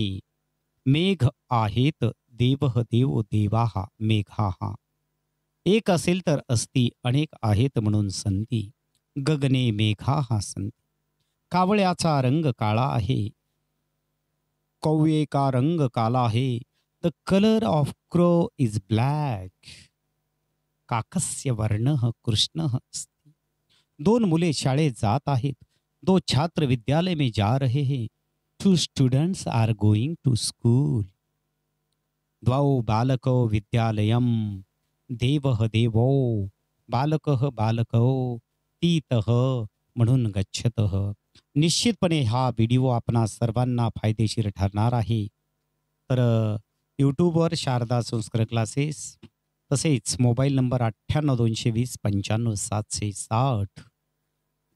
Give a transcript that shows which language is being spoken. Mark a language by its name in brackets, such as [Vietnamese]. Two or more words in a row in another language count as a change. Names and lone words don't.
[Marathi] मेघ आहेत. [Sanskrit] देवः देव देवाहा मेघाहा. [Marathi] एक असेल तर असती, अनेक आहेत म्हणून संती. [Sanskrit] गगने मेघाहा संती. [Marathi] कावळ्याचा रंग काळा आहे. [Hindi] कौवे का रंग काला आहे. [English] the colour of crow is black. [Sanskrit] काकस्य वर्ण कृष्ण अस्ति. [Marathi] 2 मुले शाळेत जात आहेत. [Hindi] 2 छात्र विद्यालय में जा रहे हैं. [English] 2 students are going to school. [Sanskrit] द्वौ बालकौ विद्यालयम. देवः देवो. बालकः बालकौ. तीतः म्हणून गच्छतः. [Marathi] निश्चितपणे हा व्हिडिओ आपणा सर्वांना फायदेशीर ठरणार आहे. तर यूट्यूबवर शारदा संस्कृत क्लासेस, तसेच मोबाईल नंबर 98 220 95 760.